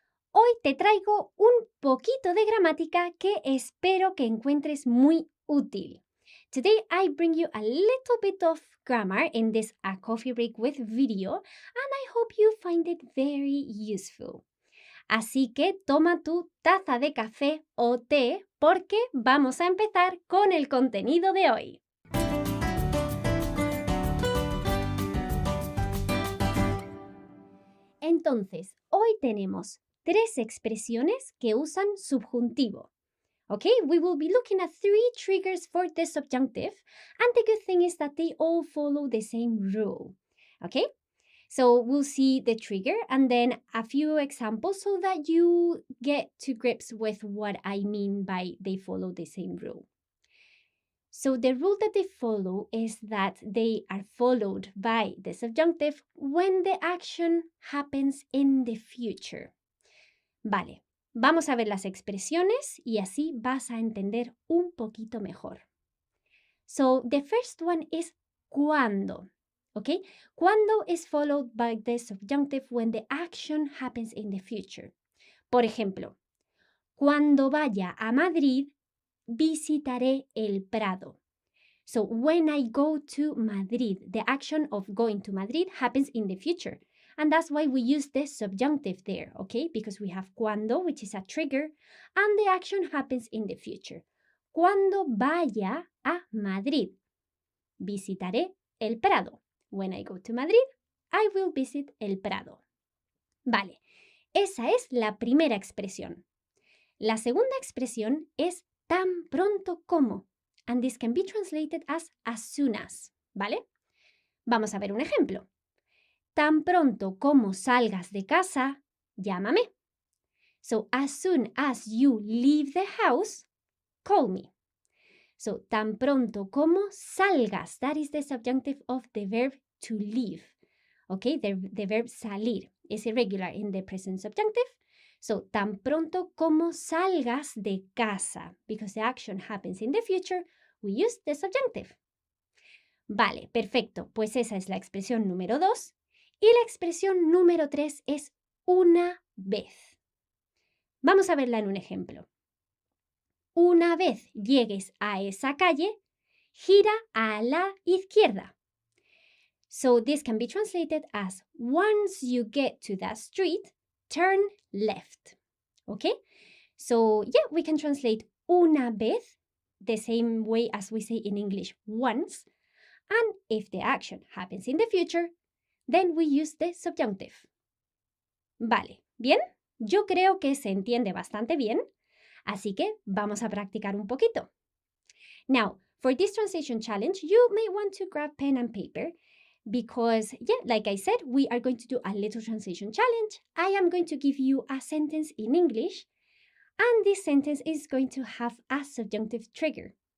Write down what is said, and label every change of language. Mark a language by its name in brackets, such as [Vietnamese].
[Spanish] Hoy te traigo un poquito de gramática que espero que encuentres muy útil. [English] Today I bring you a little bit of grammar in this A Coffee Break With video, and I hope you find it very useful. [Spanish] Así que toma tu taza de café o té porque vamos a empezar con el contenido de hoy. Entonces, hoy tenemos 3 expresiones que usan subjuntivo. [English] Okay, we will be looking at 3 triggers for the subjunctive, and the good thing is that they all follow the same rule. Okay, so we'll see the trigger and then a few examples so that you get to grips with what I mean by they follow the same rule. So the rule that they follow is that they are followed by the subjunctive when the action happens in the future. [Spanish] Vale, vamos a ver las expresiones y así vas a entender un poquito mejor. [English] So the first one is cuando. Okay? Cuando is followed by the subjunctive when the action happens in the future. [Spanish] Por ejemplo, cuando vaya a Madrid, visitaré el Prado. [English] So when I go to Madrid, the action of going to Madrid happens in the future. And that's why we use the subjunctive there, okay? Because we have cuando, which is a trigger, and the action happens in the future. [Spanish] Cuando vaya a Madrid, visitaré el Prado. [English] When I go to Madrid, I will visit el Prado. [Spanish] Vale, esa es la primera expresión. La segunda expresión es tan pronto como, [English] and this can be translated as soon as, [Spanish] ¿vale? Vamos a ver un ejemplo. Tan pronto como salgas de casa, llámame. [English] So, as soon as you leave the house, call me. So, [Spanish] tan pronto como salgas, [English] that is the subjunctive of the verb to leave. Okay, the verb salir is irregular in the present subjunctive. So, [Spanish] tan pronto como salgas de casa, [English] because the action happens in the future, we use the subjunctive. [Spanish] Vale, perfecto. Pues esa es la expresión número 2. Y la expresión número 3 es una vez. Vamos a verla en un ejemplo. Una vez llegues a esa calle, gira a la izquierda. [English] So this can be translated as once you get to that street, turn left. Okay? So yeah, we can translate una vez the same way as we say in English once. And if the action happens in the future, then we use the subjunctive. [Spanish] Vale, ¿bien? Yo creo que se entiende bastante bien, así que vamos a practicar un poquito. [English] Now, for this translation challenge, you may want to grab pen and paper because, yeah, like I said, we are going to do a little translation challenge. I am going to give you a sentence in English, and this sentence is going to have a subjunctive trigger.